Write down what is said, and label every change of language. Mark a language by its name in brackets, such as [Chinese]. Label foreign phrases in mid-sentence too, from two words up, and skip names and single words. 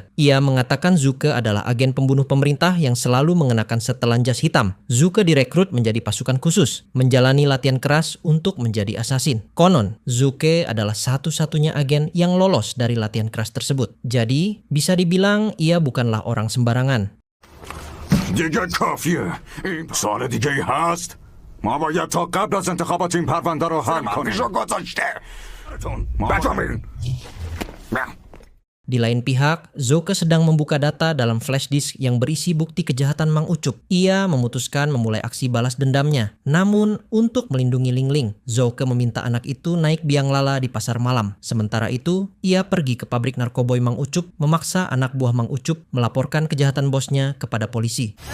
[Indonesian] Ia mengatakan Zuke adalah agen pembunuh pemerintah yang selalu mengenakan setelan jas hitam. Zuke direkrut menjadi pasukan khusus, menjalani latihan keras untuk menjadi asasin. Konon, Zuke adalah satu-satunya agen yang lolos dari latihan keras tersebut. Jadi, bisa dibilang ia bukanlah orang sembarangan. [Persian] دیگه کافیه. این سال دیگه ای هست؟ ما باید تا قبل از انتخابات این پرونده رو حل کنیم. بفهمین. [Indonesian] Di lain pihak, Zuke sedang membuka data dalam [English] flash disk [Indonesian] yang berisi bukti kejahatan Mang Ucup. Ia memutuskan memulai aksi balas dendamnya. Namun, untuk melindungi Ling Ling, Zuke meminta anak itu naik biang lala di pasar malam. Sementara itu, ia pergi ke pabrik narkoboy Mang Ucup, memaksa anak buah Mang Ucup melaporkan kejahatan bosnya kepada polisi.